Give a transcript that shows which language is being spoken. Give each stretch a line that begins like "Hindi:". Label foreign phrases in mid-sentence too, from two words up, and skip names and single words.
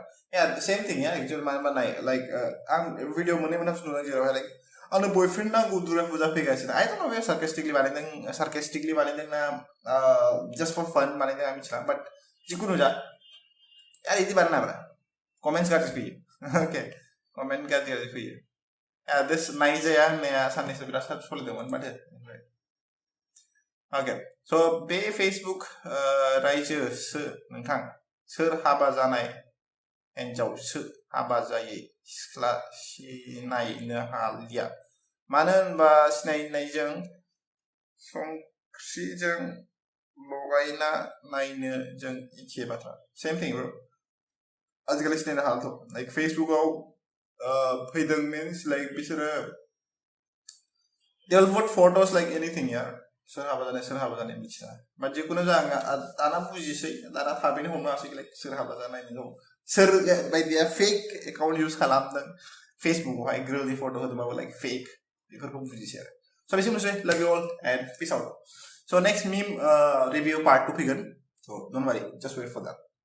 English: Yeah, the same thing, yeah, actually
Bodo: मानोबा नाय, like आं भिडिअ मोननै मोनथामसो नुदों जेरावहाय like आंनो बयफ्रेन्ड नांगौ दुर्गा फुजा फैगासिनो.
English: I don't know where sarcastically
Bodo: बानायदों ना
English: just for fun
Bodo: बानायदों आं मिथिला, but जिकुनु जा यार इदि बानायनाङा कमेन्ट्स गाज्रि फैयो. Okay, कमेन्ट गाज्रि फैयो. this नायजाया होननाया साननैसो बिराद सलिदोंमोन माथो.
English: Okay, so
Bodo: बे फेसबुक रायजोसो नोंथां सोर हाबा जानाय हिन्जावसो हाबा जायै सिख्ला सिनायनो हालिया, मानो होनबा सिनायनायजों संख्रिजों लगायना नायनो जों एखे बाथ्रा.
English: Same thing, bro.
Bodo: आजिखालि सिनायनो हालाथ',
English: like
Bodo: फेसबुकाव फैदों
English: means like बिसोरो they'll put photos like anything,
Bodo: यार सोर हाबा जानाय मिथिया. But जिकुनु जा दाना बुजिसै, दाना थाबैनो हमनो हासै like सोर हाबा जानाय दं, सोर बायदिया
English: fake account use
Bodo: खालामदों फेसबुकावहाय ग्रोलनि फट' होदोंबाबो like फेक, बेफोरखौ बुजिसै आरो. So बेसिमनोसै,
English: love you all and peace out. So next meme review part 2 फैगोन, so don't worry, just wait for that.